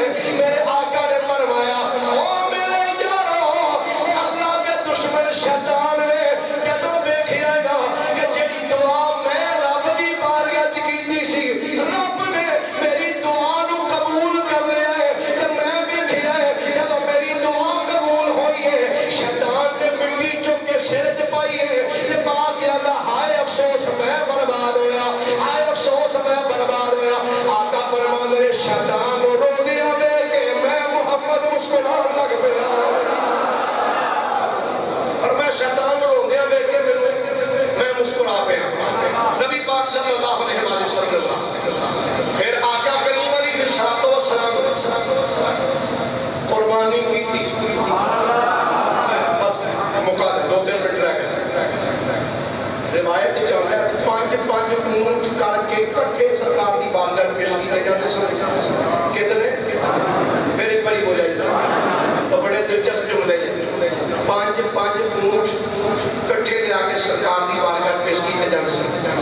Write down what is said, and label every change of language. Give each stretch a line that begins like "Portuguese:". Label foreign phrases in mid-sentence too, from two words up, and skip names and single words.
Punjabi: میرے آقا نے فرمایا او میرے یارو اللہ دے دشمن شیطان نے جدوں ویکھیا نا کہ جیڑی دعا میں رب دی بارگاہ چ کیتی سی رب نے میری دعا نوں قبول کر لیا ہے تے میں ویکھیا ہے جدوں میری دعا قبول ہوئی ہے شیطان نے مٹی چک کے سر چ پائی ہے تے باپ کہندا ہائے افسوس میں برباد ہویا، ہائے افسوس میں برباد ہویا. آقا فرماندے نے شیطان نوں روندیاں دیکھ کے میں محمد مسکراݨ لگ پیا اور میں شیطان نوں روندیاں دیکھ کے میں مسکرا پیا. نبی پاک
Arabic: صلى الله عليه وسلم
Punjabi: پھر آقا کریم
Arabic: عليه الصلاة والسلام
Punjabi: قربانی کی بس مکا 2-3 منٹ رہ گئے. روایت چلتا ہے 5-5 اونٹ کر کے اکٹھے سرکار کی بارگاہ پیش کیے جاتے سن کتنے پھر ایک باری بولا تو بڑے دلچسپ جملے 5-5 اونٹ اکٹھے لے آ کے سرکار کی بارگاہ پیش کیے جاتے سن.